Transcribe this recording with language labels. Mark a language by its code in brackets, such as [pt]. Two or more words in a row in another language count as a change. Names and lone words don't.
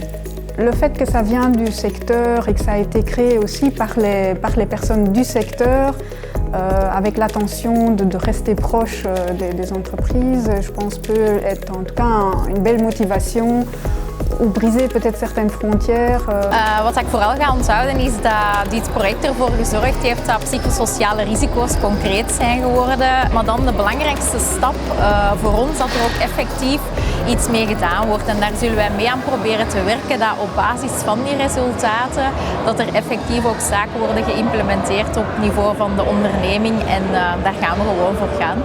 [fr] Le fait que ça vient du secteur et que ça a été créé aussi par les personnes du secteur, avec l'attention de rester proche des entreprises, je pense peut être en tout cas une belle motivation ou briser peut-être certaines frontières. [nl] Wat ik vooral ga onthouden is dat dit project ervoor gezorgd heeft dat psychosociale risico's concreet zijn geworden. Maar dan de belangrijkste stap voor ons dat er ook effectief iets mee gedaan wordt. En daar zullen wij mee aan proberen te werken dat op basis van die resultaten dat er effectief ook zaken worden geïmplementeerd op niveau van de onderneming en daar gaan we gewoon voor gaan.